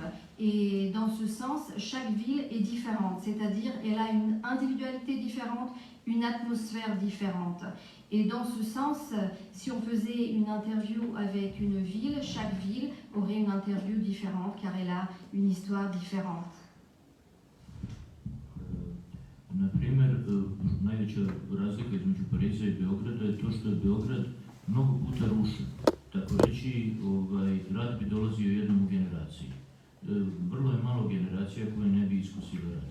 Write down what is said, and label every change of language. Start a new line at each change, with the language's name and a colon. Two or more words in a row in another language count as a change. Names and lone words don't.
French: Et dans ce sens, chaque ville est différente, c'est-à-dire elle a une individualité différente, une atmosphère différente. Et dans ce sens, si on faisait une interview avec une ville, chaque ville aurait une interview différente car elle a une histoire différente.
Serbian: Na primjer, najveća razlika između Pariza i Beograda je to što je Beograd mnogo puta rušen. Tako reći, rad bi dolazio jednom u generaciji. Vrlo je malo generacija koje ne bi iskusile rad.